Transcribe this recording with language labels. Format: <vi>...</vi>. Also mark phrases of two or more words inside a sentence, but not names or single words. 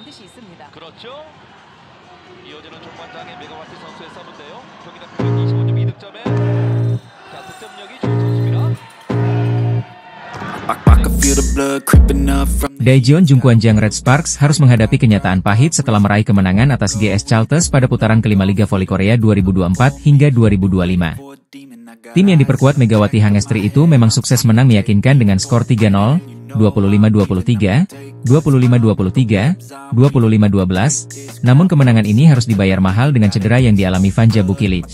<ko>반드시 있습니다. 그렇죠. 이어지는 종반장의 메가와트 선수의 서브인데요. 경기는 25점 2득점에 자, 득점력이 좋은 선수입니다.</ko> <id>Daejeon Jungkwanjang Red Sparks harus menghadapi kenyataan pahit setelah meraih kemenangan atas GS Chalters pada putaran kelima Liga Voli Korea 2024 hingga 2025. Tim yang diperkuat Megawati Hangestri itu memang sukses menang meyakinkan dengan skor 3-0, 25-23, 25-23, 25-12, namun kemenangan ini harus dibayar mahal dengan cedera yang dialami Vanja Bukilic.</id>